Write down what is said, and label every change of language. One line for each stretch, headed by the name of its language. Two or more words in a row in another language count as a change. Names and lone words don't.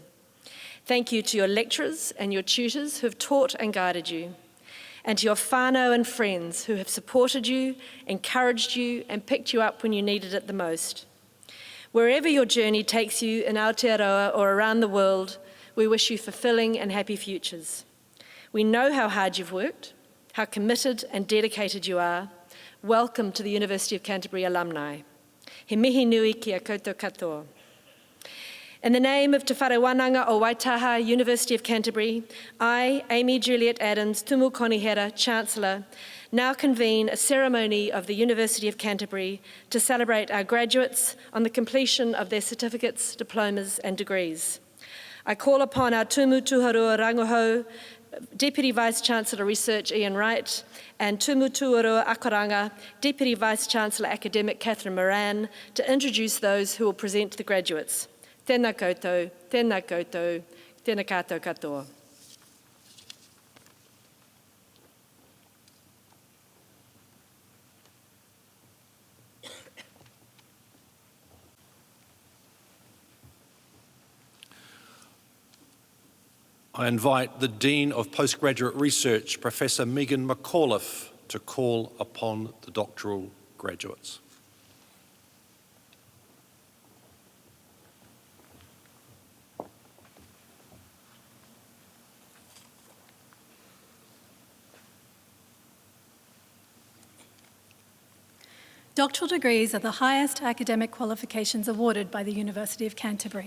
English: Thank you to your lecturers and your tutors who have taught and guided you, and to your whānau and friends who have supported you, encouraged you, and picked you up when you needed it the most. Wherever your journey takes you in Aotearoa or around the world, we wish you fulfilling and happy futures. We know how hard you've worked, how committed and dedicated you are. Welcome to the University of Canterbury alumni.
Māori: He mihi nui ki a koutou katoa.
English: In the name of Te Whare Wānanga o Waitaha, University of Canterbury, I, Amy Juliet Adams,
Māori: Tumu Konihera,
English: Chancellor, now convene a ceremony of the University of Canterbury to celebrate our graduates on the completion of their certificates, diplomas and degrees. I call upon our
Māori: Tumu Tuharua Rangohau,
English: Deputy Vice-Chancellor Research Ian Wright, and
Māori: Tumu Tuarua Akoranga,
English: Deputy Vice-Chancellor Academic Catherine Moran, to introduce those who will present the graduates.
Māori: Tēnā koutou, tēnā koutou, tēnā kātou katoa.
English: I invite the Dean of Postgraduate Research, Professor Megan McAuliffe, to call upon the doctoral graduates. Doctoral degrees are the highest academic qualifications awarded by the University of Canterbury.